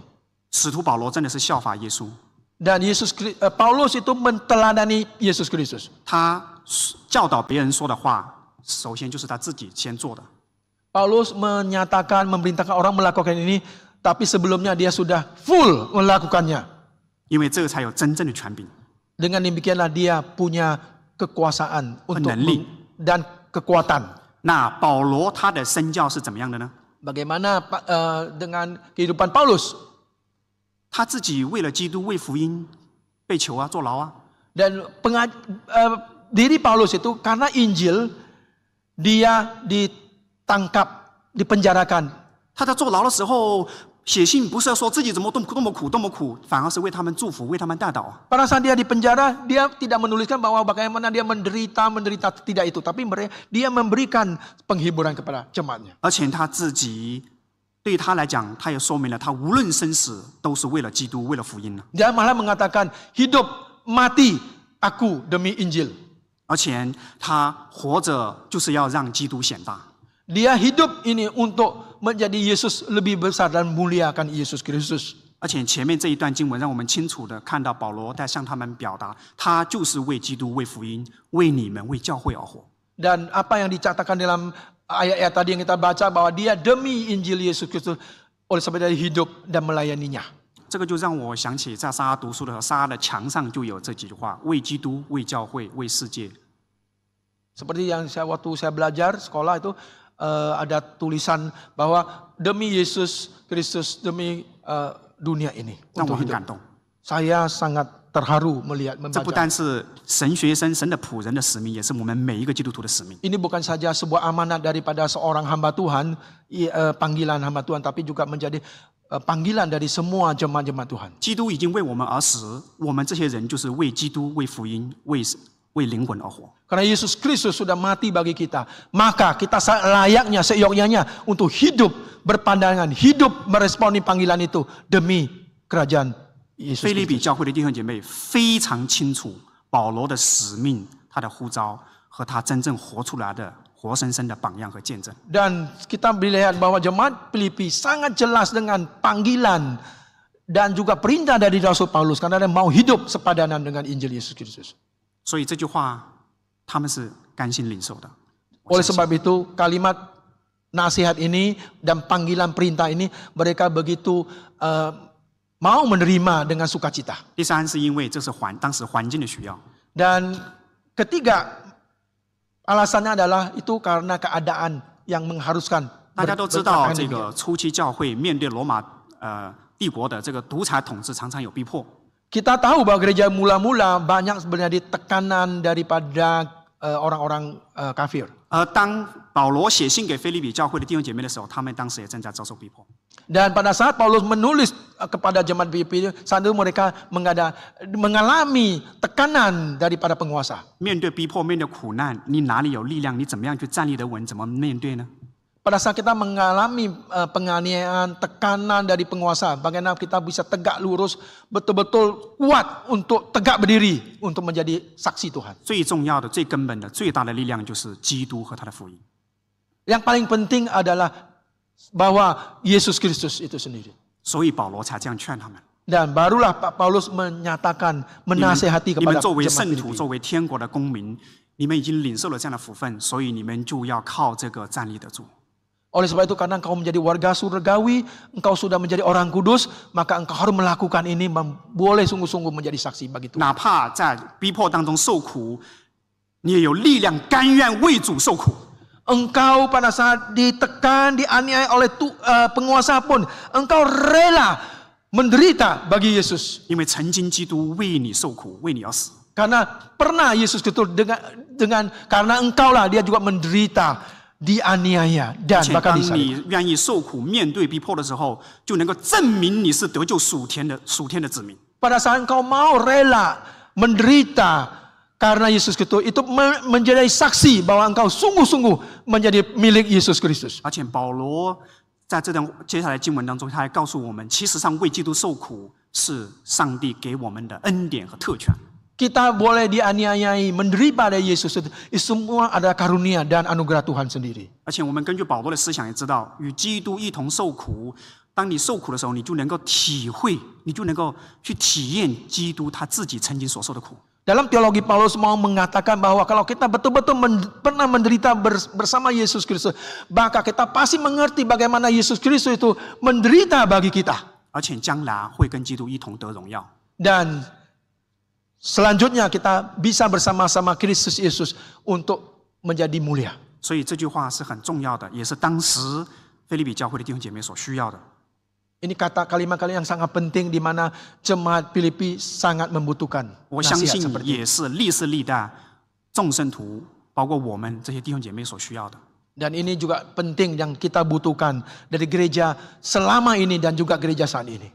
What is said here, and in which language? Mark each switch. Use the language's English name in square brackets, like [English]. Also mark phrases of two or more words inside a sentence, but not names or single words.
[Chinese] 使徒保罗真的是效法耶稣， [Indonesian] Dan Paulus itu meneladani Yesus Kristus. [Chinese] 他教导别人说的话，首先就是他自己先做的。 [Indonesian] Paulus menyatakan, memerintahkan orang melakukan ini, tapi sebelumnya dia sudah full melakukannya. [Chinese] 因为这个才有真正的权柄。 [Indonesian] Dengan demikianlah dia punya kekuasaan untuk dan kekuatan. [Chinese] 那保罗他的身教是怎么样的呢？ [Indonesian] Bagaimana dengan kehidupan Paulus? [Chinese] 他自己为了基督、为福音被囚啊、坐牢啊。 [Indonesian] Dan diri Paulus itu karena Injil dia ditangkap, dipenjarakan. [Chinese] 他在坐牢的时候写信，不是说自己怎么多么苦多么苦，反而是为他们祝福，为他们代祷。 [Indonesian] Pada saat dia di penjara, dia tidak menuliskan bahwa bagaimana dia menderita tidak itu, tapi dia memberikan penghiburan kepada jemaatnya. [Chinese] 而且他自己对他来讲，他也说明了他无论生死都是为了基督，为了福音呢。 [Indonesian] Dia malah mengatakan hidup mati aku demi Injil. [Chinese] 而且他活着就是要让基督显大。 [Indonesian] Dia hidup ini untuk menjadi Yesus lebih besar dan muliakan Yesus Kristus. [Chinese] 而且前面这一段经文让我们清楚的看到保罗在向他们表达，他就是为基督、为福音、为你们、为教会而活。 [Indonesian] Dan apa yang dicatatkan dalam ayat-ayat tadi yang kita baca bahwa dia demi Injil Yesus Kristus oleh sebab dia hidup dan melayaninya. [Chinese] 这个就让我想起在沙拉读书的时候，沙拉的墙上就有这几句话：为基督、为教会、为世界。 [Indonesian] Seperti yang waktu saya belajar sekolah itu ada tulisan bahwa demi Yesus Kristus, demi dunia ini. [Chinese] 让我 [Indonesian] Untuk [Chinese] 很 [Indonesian] hidup. [Chinese] 感动。 [Indonesian] Saya sangat terharu [Chinese] 这不 [Indonesian] membaca. [Chinese] 单是神学生、神的仆人的使命，也是我们每一个基督徒的使命。 [Indonesian] Ini bukan saja sebuah amanat daripada seorang hamba Tuhan, panggilan hamba Tuhan, tapi juga menjadi panggilan dari semua jemaat-jemaat Tuhan. [Chinese] 基督已经为我们而死，我们这些人就是为基督、为福音、为灵魂而活。 [Indonesian] Karena Yesus Kristus sudah mati bagi kita, maka kita layaknya, seyogyanya untuk hidup berpandangan, hidup meresponi panggilan itu demi kerajaan Yesus [Chinese] 腓立比 [Indonesian] Kristus. [Chinese] 教会的弟兄姐妹非常清楚保罗的使命、他的呼召和他真正活出来的活生生的榜样和见证。 [Indonesian] Dan kita melihat bahwa jemaat Filipi sangat jelas dengan panggilan dan juga perintah dari Rasul Paulus karena dia mau hidup sepadanan dengan Injil Yesus Kristus. [Chinese] 所以这句话他们是甘心领受的。 [Indonesian] Oleh sebab itu kalimat nasihat ini dan panggilan perintah ini mereka begitu mau menerima dengan sukacita. [Chinese] 第三是因为这是当时环境的需要。 [Indonesian] Dan ketiga alasannya adalah itu karena keadaan yang mengharuskan. [Chinese] 大家都知道，这个初期教会面对罗马帝国的这个独裁统治，常常有逼迫。 [Indonesian] Kita tahu bahwa gereja mula-mula banyak sebenarnya tekanan daripada orang-orang kafir. [Chinese] 而当保罗写信给腓立比教会的弟兄姐妹的时候，他们当时也正在遭受逼迫。 [Indonesian] Dan pada saat Paulus menulis kepada jemaat Filipi, saat itu mereka mengalami tekanan daripada penguasa. [Chinese] 面对逼迫，面对苦难，你哪里有力量？你怎么样去站立得稳？怎么面对呢？ [Indonesian] Pada saat kita mengalami penganiayaan, tekanan dari penguasa, bagaimana kita bisa tegak lurus, betul-betul kuat untuk tegak berdiri, untuk menjadi saksi Tuhan. [Chinese] 最重要的、最根本的、最大的力量就是基督和他的福音。 [Indonesian] Yang paling penting adalah bahwa Yesus Kristus itu sendiri. [Chinese] 所以保罗才这样劝他们： [Indonesian] Dan barulah Pak Paulus menyatakan, menasehati [Chinese] 你们 [Indonesian] kepada [Chinese] 作为 [Indonesian] jemaat [Chinese] 圣徒， [Indonesian] Filipi. [Chinese] 作为天国的公民，你们已经领受了这样的福分，所以你们就要靠这个站立得住。 [Indonesian] Oleh sebab itu karena engkau menjadi warga surgawi, engkau sudah menjadi orang kudus, maka engkau harus melakukan ini, boleh sungguh-sungguh menjadi saksi bagi Tuhan. [Chinese] 哪怕在逼迫当中受苦，你也有力量，甘愿为主受苦。 [Indonesian] Engkau pada saat ditekan, dianiaya oleh penguasa pun, engkau rela menderita bagi Yesus. [Chinese] 因为曾经基督为你受苦，为你而死。 [Indonesian] Karena pernah Yesus itu karena engkaulah dia juga menderita, dianiaya [Chinese] 而 [Indonesian] dan [Chinese] 且 [Indonesian] bahkan [Chinese] 当 [Indonesian] disalib. [Chinese] 你愿意受苦、面对逼迫的时候，就能够证明你是得救属天的子民。 [Indonesian] Pada saat engkau mau rela menderita karena Yesus Kristus itu menjadi saksi bahwa engkau sungguh-sungguh menjadi milik Yesus Kristus. [Chinese] 而且保罗在这段接下来经文当中，他还告诉我们，其实上为基督受苦是上帝给我们的恩典和特权。 [Indonesian] Kita boleh dianiayai, menderita pada Yesus itu semua adalah karunia dan anugerah Tuhan sendiri. [Chinese] 而且我们根据保罗的思想也知道，与基督一同受苦。当你受苦的时候，你就能够体会，你就能够去体验基督他自己曾经所受的苦。 [Indonesian] Dalam teologi Paulus mau mengatakan bahwa kalau kita betul-betul pernah menderita bersama Yesus Kristus, maka kita pasti mengerti bagaimana Yesus Kristus itu menderita bagi kita. [Chinese] 而且将来会跟基督一同得荣耀。 [Indonesian] Dan selanjutnya kita bisa bersama-sama Kristus Yesus untuk menjadi mulia. [Chinese] 所以这句话是很重要的，也是当时腓立比教会的弟兄姐妹所需要的。 [Indonesian] Ini kalimat-kalimat yang sangat penting di mana jemaat Filipi sangat membutuhkan [Chinese] 我相 [Indonesian] nasihat [Chinese] 信 [Indonesian] seperti [Chinese] 也是历世历代众圣徒，包括我们这些弟兄姐妹所需要的。 [Indonesian] Dan ini juga penting yang kita butuhkan dari gereja selama ini dan juga gereja saat ini.